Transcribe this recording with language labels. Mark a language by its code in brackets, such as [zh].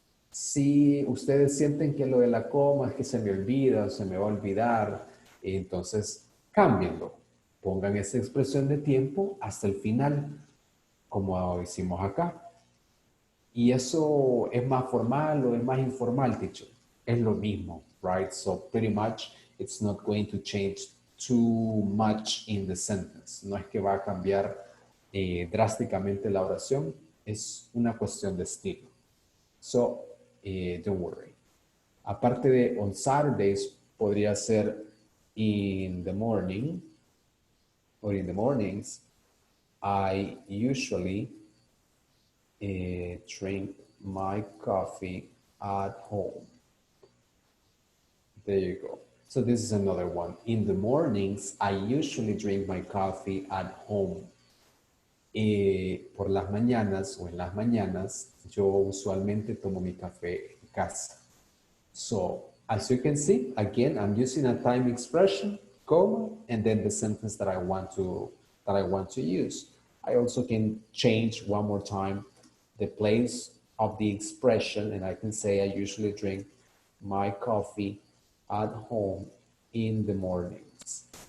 [es] Si ustedes sienten que lo de la coma es que se me olvida o se me va a olvidar, entonces cámbienlo. Pongan esa expresión de tiempo hasta el final, como hicimos acá. Y eso es más formal o es más informal, teacher. Es lo mismo, right? [en] So pretty much it's not going to change too much in the sentence. [es] No es que va a cambiar drásticamente la oración. Es una cuestión de estilo. [en] So, don't worry. [es] Aparte de [en] on Saturdays, [es] podría ser [en] in the morning or in the mornings. I usually drink my coffee at home. There you go. So this is another one. In the mornings, I usually drink my coffee at home. [es] por las mañanas o en las mañanas, yo usualmente tomo mi café en casa. [en] So, as you can see, again, I'm using a time expression, comma, and then the sentence that I want to use. I also can change one more time the place of the expression, and I can say I usually drink my coffee at home in the mornings.